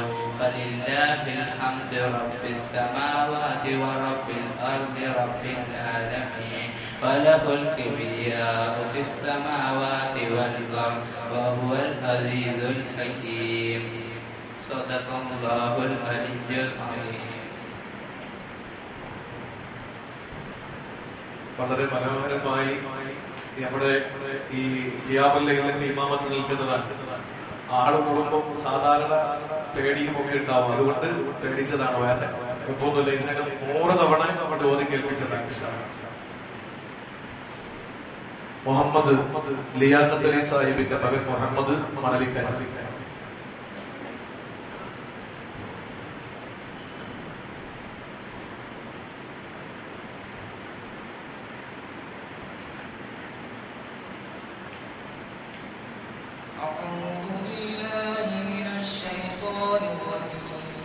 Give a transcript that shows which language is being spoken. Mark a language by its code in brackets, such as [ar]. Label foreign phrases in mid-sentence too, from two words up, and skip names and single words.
[ar] فلله الحمد رب السماوات ورب الأرض رب العالمين. وله الكبرياء في السماوات والأرض وهو العزيز الحكيم. صدق الله العلي العظيم. [ml] വളരെ മനോഹരമായി നമ്മുടെ ഈ ഖിയാമുൽ ലൈലിന്റെ ഇമാമത്ത് നിൽക്കുന്നതാണ്. ആള് കൂടുമ്പോൾ സാധാരണ പേടിയും ഒക്കെ ഉണ്ടാവും. അതുകൊണ്ട് പേടിച്ചതാണ്, വേറെ കുഴപ്പമൊന്നുമില്ല. ഇതിനകം 100 തവണ നമ്മുടെ ഓതി കേൾപ്പിച്ചതാണ്. മുഹമ്മദ് ലിയാഖത്ത് അലി സാഹിബിന്റെ മകൻ മുഹമ്മദ് മണലിക്കര. [ar] أعوذ بالله من الشيطان الرجيم.